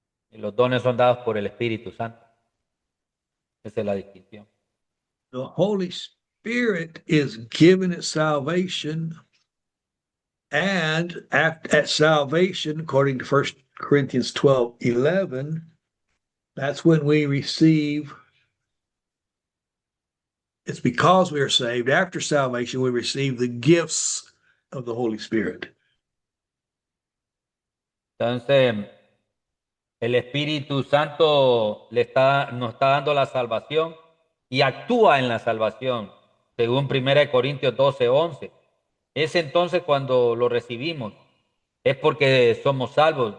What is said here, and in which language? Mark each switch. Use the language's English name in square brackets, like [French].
[Spanish] Y los dones son dados por el Espíritu Santo. Esa es la distinción. [English] The Holy Spirit is given at salvation, and at salvation, according to 1 Corinthians 12:11, that's when we receive. It's because we are saved. After salvation, we receive the gifts of the Holy Spirit. [Spanish] Entonces, El Espíritu Santo nos está dando la salvación y actúa en la salvación, según 1 Corintios 12:11. Es entonces cuando lo recibimos. Es porque somos salvos.